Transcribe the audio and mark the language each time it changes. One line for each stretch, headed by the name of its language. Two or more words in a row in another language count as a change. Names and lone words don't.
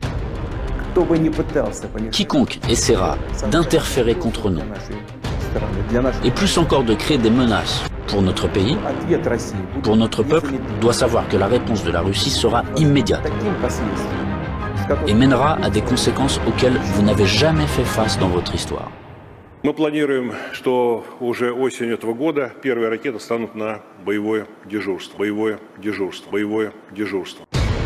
French: Quiconque essaiera d'interférer contre nous, et plus encore de créer des menaces pour notre pays, pour notre peuple, doit savoir que la réponse de la Russie sera immédiate et mènera à des conséquences auxquelles vous n'avez jamais fait face dans votre histoire.
Russian: Мы планируем, что уже осенью этого года первые ракеты станут на боевое дежурство.